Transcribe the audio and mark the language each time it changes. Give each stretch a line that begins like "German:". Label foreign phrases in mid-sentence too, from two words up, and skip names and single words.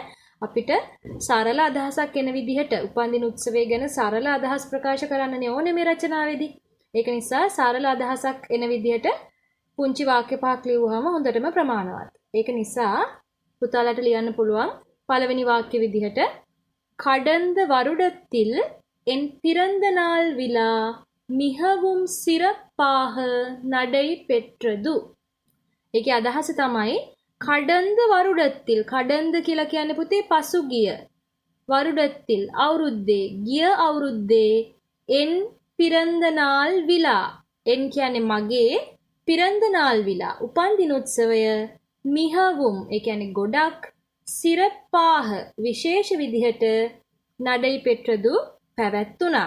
Sinhala: අපිට සරල අදහසක් එන විදිහට උපන්දින උත්සවය ගැන සරල අදහස් ප්‍රකාශ කරන්න ඕනේ මේ රචනාවේදී. ඒක නිසා සරල අදහසක් එන විදිහට පුංචි වාක්‍ය පහක් ලියුවාම හොඳටම ප්‍රමාණවත්. ඒක නිසා පුතාලට ලියන්න පුළුවන් පළවෙනි වාක්‍ය විදිහට
Tamil: கடந்த வருடத்தில் என் பிறந்த நாள் விழா மிகவும் சிறப்பாக நடைபெற்றது.
Sinhala: ඒකේ අදහස තමයි
Tamil: கடந்த வருடத்தில் கடந்த
Sinhala: කියලා කියන්නේ පුතේ පසුගිය வருடத்தில் අවුරුද්දේ ගිය අවුරුද්දේ
Tamil: என் பிறந்த நாள் விழா
Sinhala: එන් කියන්නේ මගේ
Tamil: பிறந்த நாள் விழா
Sinhala: උපන්දින උත්සවය මිහවුම් ඒ කියන්නේ ගොඩක් සිරපාහ විශේෂ විදිහට නඩයිපෙට්‍රදු පැවැත්තුණා.